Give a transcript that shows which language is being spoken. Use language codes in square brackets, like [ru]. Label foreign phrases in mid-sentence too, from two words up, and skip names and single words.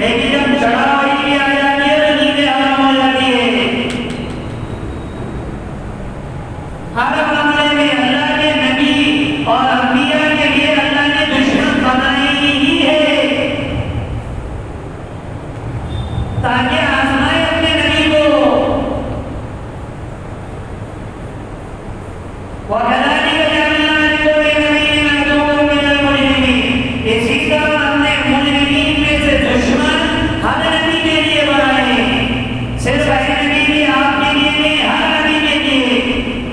[hi] लेकिन जब चढ़ाई की आ जाती है तो नींदें हराम हो जाती है। हर मामले में अल्लाह के नबी और अंबिया के लिए अल्लाह ने दुश्मन बनाए ही है ताकि आजमाए अपने नबी को। [ar] وكذلك جعلنا لكل نبي عدوا من المجرمين. [hi] इसी तरह हमने मुजरिमीन में से दुश्मन हर नबी के लिए बनाए। सिर्फ एक नबी भी आपके लिए नहीं, हर नबी के लिए।